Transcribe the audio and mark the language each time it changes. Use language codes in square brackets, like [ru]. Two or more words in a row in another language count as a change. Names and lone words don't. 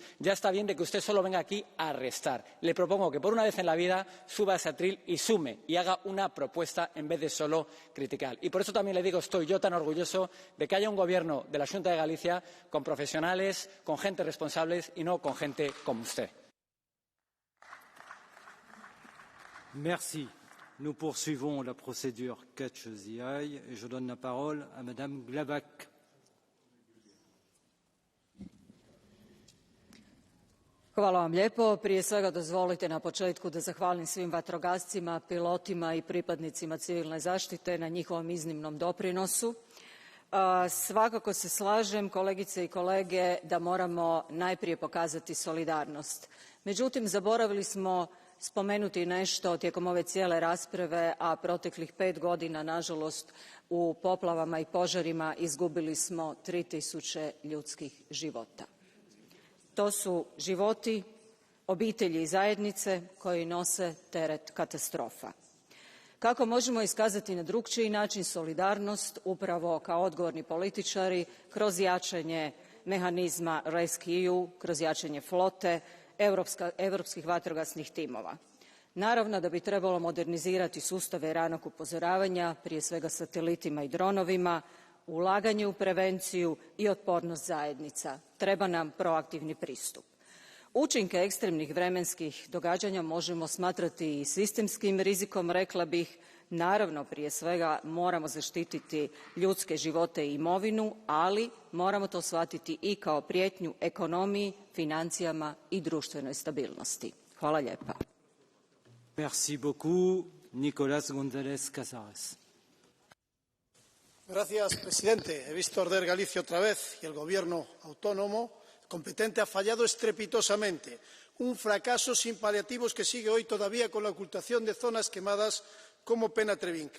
[es] Ya está bien de que usted solo venga aquí a arrestar. Le propongo que por una vez en la vida suba a ese atril y sume y haga una propuesta en vez de solo criticar. Y por eso también le digo, estoy yo tan orgulloso de que haya un gobierno de la Xunta de Galicia con profesionales, con gente responsables y no con gente como usted. [fr] Merci. Nous poursuivons la procédure [en] Catch the Eye [fr] et je donne la parole à Madame Glavac. [hr] Hvala vam lijepo. Prije svega dozvolite na početku da zahvalim svim vatrogascima, pilotima i pripadnicima civilne zaštite na njihovom iznimnom doprinosu. Svakako se slažem, kolegice i kolege, da moramo najprije pokazati solidarnost. Međutim, zaboravili smo spomenuti nešto tijekom ove cijele rasprave, a proteklih 5 godina, nažalost, u poplavama i požarima izgubili smo 3000 ljudskih života. To su životi, obitelji i zajednice koji nose teret katastrofa. Kako možemo iskazati na drukčiji način solidarnost upravo kao odgovorni političari kroz jačanje mehanizma RescEU, kroz jačanje flote, europskih vatrogasnih timova. Naravno da bi trebalo modernizirati sustave ranog upozoravanja, prije svega satelitima i dronovima, ulaganje u prevenciju i otpornost zajednica. Treba nam proaktivni pristup. Učinke ekstremnih vremenskih događanja možemo smatrati i sistemskim rizikom, rekla bih. Naravno, prije svega moramo zaštititi ljudske živote i imovinu, ali moramo to shvatiti i kao prijetnju ekonomiji, financijama i društvenoj stabilnosti. Hvala lijepa. [fr] Merci beaucoup. [es] Nicolás González Casares. Gracias, presidente. He visto arder Galicia otra vez y el gobierno autónomo competente ha fallado estrepitosamente. Un fracaso sin paliativos que sigue hoy todavía con la ocultación de zonas quemadas como pena Trevinca.